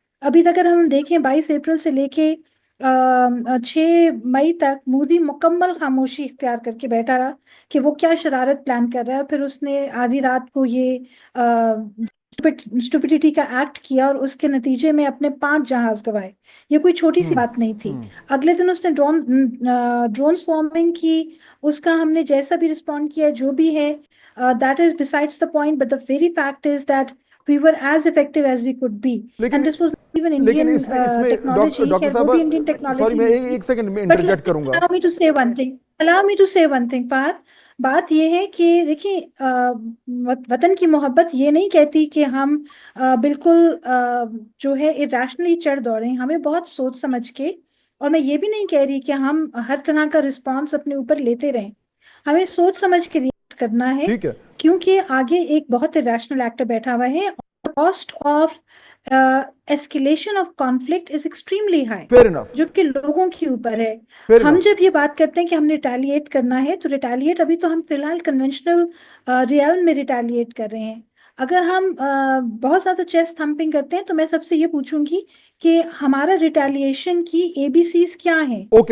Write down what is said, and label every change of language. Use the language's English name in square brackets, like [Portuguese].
[Urdu] ابھی تک اگر ہم دیکھیں 22 اپریل سے لے کے 6 مئی تک مودی مکمل خاموشی اختیار کر کے بیٹھا رہا کہ وہ کیا شرارت پلان کر رہا ہے، پھر اس نے آدھی رات کو یہ اسٹوپیڈیٹی کا ایکٹ کیا اور اس کے نتیجے میں اپنے 5 جہاز گوائے. یہ کوئی چھوٹی سی بات نہیں تھی. اگلے دن اس نے ڈرون سوارمنگ کی، اس کا ہم نے جیسا بھی رسپونڈ کیا جو بھی ہے [English] that is besides the point, but the very fact is that we were as effective as we could be, and this was not even Indian technology. [Urdu] Doctor وہ بھی Indian technology سوری میں ایک second میں interject کروں گا. [English] allow me to say one thing Fahad. [Urdu] بات یہ ہے کہ دیکھیں وطن کی محبت یہ نہیں کہتی کہ ہم بالکل جو ہے irrationally چڑھ دوڑیں، ہمیں بہت سوچ سمجھ کے، اور میں یہ بھی نہیں کہہ رہی کہ ہم ہر طرح کا رسپانس اپنے اوپر لیتے رہیں، ہمیں سوچ سمجھ کے ریئیکٹ کرنا ہے کیونکہ آگے ایک بہت irrational ایکٹر بیٹھا ہوا ہے. [English] cost of escalation of conflict is extremely high, [Urdu] جو کہ لوگوں کے اوپر ہے. ہم جب یہ بات کرتے ہیں کہ ہم نے ریٹیلیٹ کرنا ہے تو ریٹیلیٹ ابھی تو ہم فی الحال کنونشنل ریئل میں ریٹیلیٹ کر رہے ہیں. اگر ہم بہت زیادہ چیسٹ تھمپنگ کرتے ہیں تو میں سب سے یہ پوچھوں گی کہ ہمارا ریٹیلیشن کی ABCs کیا ہیں.